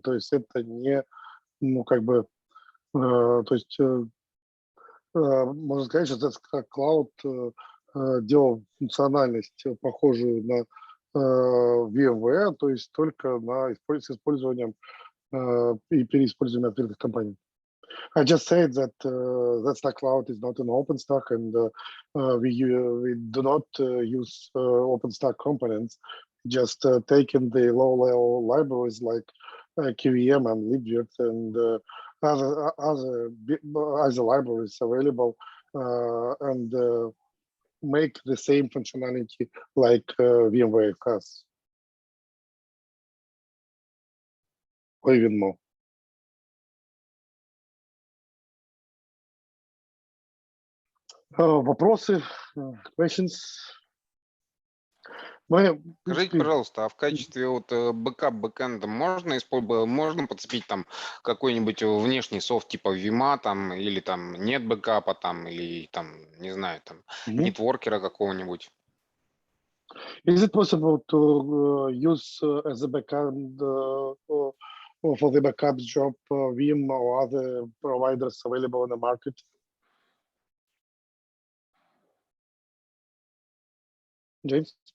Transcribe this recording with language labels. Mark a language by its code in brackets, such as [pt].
[ru] То есть это не, ну, как бы, то есть можно сказать, что ZStack Cloud делал функциональность, похожую на VMWare, то есть только с использованием и переиспользованием открытых компаний. [en] I just said that ZStack Cloud is not an OpenStack, and we do not use OpenStack components. Just taking the low-level libraries like KVM and libvirt and other libraries available and make the same functionality like VMware has, or even more. [ru] Вопросы, [en] questions? [ru] Скажите, пожалуйста, а в качестве вот бэкэпа можно подцепить там какой-нибудь внешний софт типа Vim там, или там нет бэкапа там, или там, не знаю, там нетворкера какого-нибудь? [en] Is it possible to use as a backend for the backup job Vim or other providers available on the market? James?